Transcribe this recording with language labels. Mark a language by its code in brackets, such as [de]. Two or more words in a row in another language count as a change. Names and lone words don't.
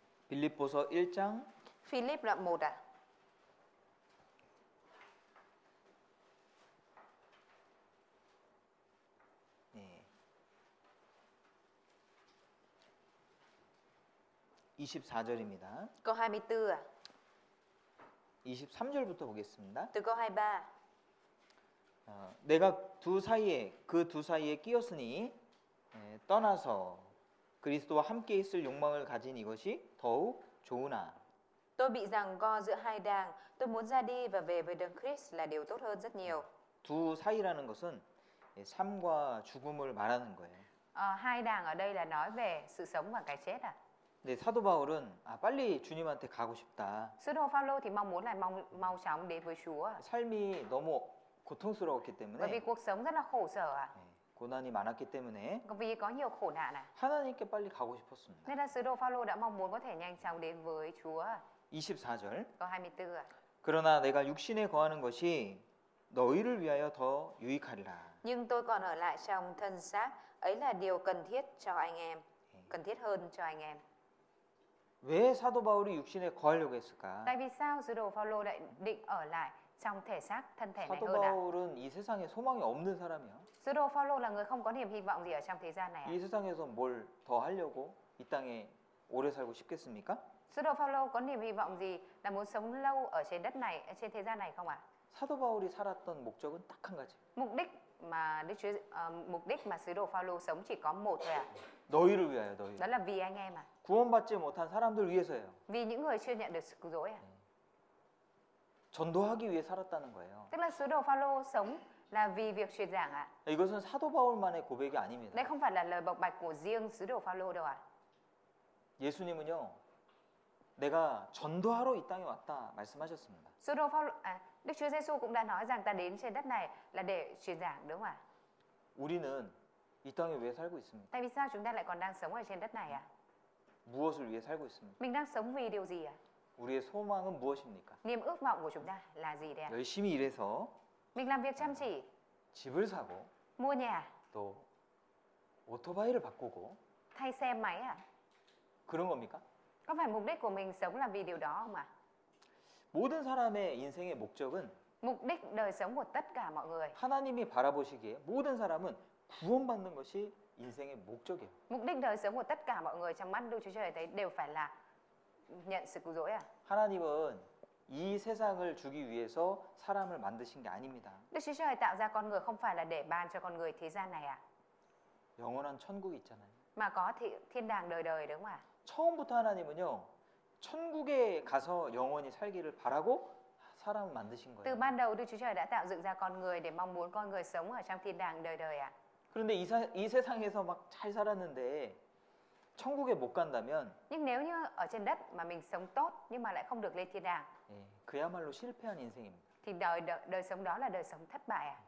[ko] 빌립보서 1장 [vi] Philip đoạn 1 ạ. [ko] 네. 24절입니다. [vi] Câu 24 ạ. [ko] 23절부터 보겠습니다. [vi] Từ câu 23. [ko] 내가 그 두 사이에 끼었으니 떠나서 그리스도와 함께 있을 욕망을 가진 이것이 더욱 좋으나 [vi] Tôi bị giằng co giữa hai đàng, tôi muốn ra đi và về với đấng Christ là điều tốt hơn rất nhiều. [ko] 두 사이라는 것은 삶과 죽음을 말하는 거예요. [vi] Hai đàng ở đây là nói về sự sống và cái chết à. [ko] 근데 사도 바울은 빨리 주님한테 가고 싶다. [vi] Sứ đồ Phaolô thì mong muốn là mau chóng đến với Chúa. [ko] 삶이 너무 고통스러웠기 [vi] Bởi vì [ko] 때문에 [vi] cuộc sống rất là khổ sở à. [ko] 고난이 많았기 때문에 [vi] Vì có nhiều khổ nạn à. [ko] 하나님께 빨리 가고 싶었습니다. [vi] Nên là sứ đồ Phaolô đã mong muốn có thể nhanh chóng đến với Chúa. [ko] 24절 [vi] Câu 24 ạ. [ko] 그러나 내가 육신에 거하는 것이 너희를 위하여 더 유익하리라. [vi] Nhưng tôi còn ở lại trong thân xác, ấy là điều cần thiết cho anh em, cần thiết hơn cho anh em. [ko] 왜 사도 바울이 육신에 거하려고 했을까? [vi] Tại vì sao sứ đồ Phaolô lại định ở lại trong thể xác thân thể này [ko] 사도 [vi] hơn ạ? [ko] 바울은 이 세상에 소망이 없는 사람이야. [vi] Sứ đồ Phaolô là người không có niềm hy vọng gì ở trong thế gian này ạ. [ko] 이 세상에서 뭘 더 하려고 이 땅에 오래 살고 싶겠습니까? [vi] Sứ đồ Phaolô có niềm hy vọng gì là muốn sống lâu ở trên đất này, ở trên thế gian này không ạ? [ko] 사도 바울이 살았던 목적은 딱 한 가지. [vi] Mục đích mà sứ đồ Phaolô sống chỉ có một thôi ạ. [ko] 너희를 위하여 너희. [vi] Đó là vì anh em ạ. [ko] 구원받지 못한 사람들 위해서예요. [vi] Vì những người chưa nhận được sự cứu rỗi ạ. [ko] 전도하기 위해 살았다는 거예요. [vi] Tức là sứ đồ Phaolô sống là vì việc truyền giảng ạ. [ko] 이것은 사도 바울만의 고백이 아닙니다. [vi] Đây không phải là lời bộc bạch của riêng sứ đồ Phaolô đâu ạ. [ko] 예수님은요, 내가 전도하러 이 땅에 왔다 말씀하셨습니다. [vi] Sứ đồ Phaolô, Đức Chúa Giêsu cũng đã nói rằng ta đến trên đất này là để truyền giảng, đúng không ạ? [ko] 우리는 이 땅에 왜 살고 있습니까? [vi] Tại vì sao chúng ta lại còn đang sống ở trên đất này ạ? [ko] 무엇을 위해 살고 있습니까? [vi] Mình đang sống vì điều gì ạ? [ko] 우리의 소망은 무엇입니까? [vi] Niềm ước vọng của chúng ta là gì đấy ạ? [ko] 열심히 일해서 [vi] Mình làm việc chăm chỉ, [ko] 집을 사고 [vi] mua nhà, [ko] 또 오토바이를 바꾸고 [vi] thay xe máy ạ? [ko] 그런 겁니까? [vi] Có phải mục đích của mình sống là vì điều đó không ạ? [ko] 모든 사람의 인생의 목적은 [vi] Mục đích đời sống của tất cả mọi người, [ko] 하나님이 바라보시기에 모든 사람은 구원받는 것이 인생의 목적이에요. [vi] mục đích đời sống của tất cả mọi người trong mắt Đức Chúa Trời thấy đều phải là nhận sự cứu rỗi ạ. [ko] 하나님은 이 세상을 주기 위해서 사람을 만드신 게 아닙니다. [vi] Đức Chúa Trời tạo ra con người không phải là để ban cho con người thế gian này ạ, [ko] 영원한 천국이 있잖아요. [vi] mà có thiên đàng đời đời, đúng không ạ? [ko] 처음부터 하나님은요, 천국에 가서 영원히 살기를 바라고 사람을 만드신 [vi] Từ [ko] 거예요. [vi] ban đầu Đức Chúa Trời đã tạo dựng ra con người để mong muốn con người sống ở trong thiên đàng đời đời ạ. [ko] 그런데 이 세상에서 막 잘 살았는데 천국에 못 간다면 [vi] Nhưng nếu như ở trên đất mà mình sống tốt nhưng mà lại không được lên thiên đàng [ko] 그야말로 실패한 인생입니다. [vi] thì đời sống đó là đời sống thất bại ạ.